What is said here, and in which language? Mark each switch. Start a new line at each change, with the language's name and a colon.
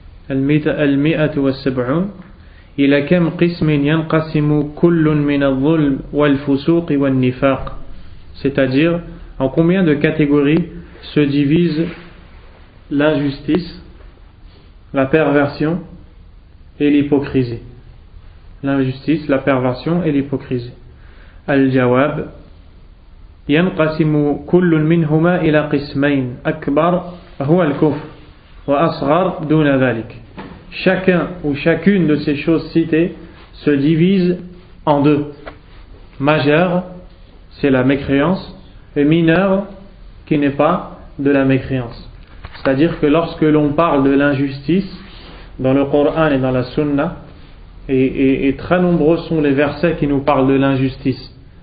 Arabic: المئة والسبعون إلى كم قسم ينقسم كل من الظلم والفسوق والنفاق,
French: c'est-à-dire en combien de catégories se divise l'injustice, la perversion et l'hypocrisie. L'injustice, la perversion et l'hypocrisie.
Arabic: Al-Jawab ينقسم كل منهما إلى قسمين أكبر هو الكفر وأصغر دون ذلك.
French: Chacun ou chacune de ces choses citées se divise en deux. Majeur, c'est la mécréance, et mineur, qui n'est pas de la mécréance. C'est-à-dire que lorsque l'on parle de l'injustice, dans le Coran et dans la Sunna, et très nombreux sont les versets qui nous parlent de l'injustice.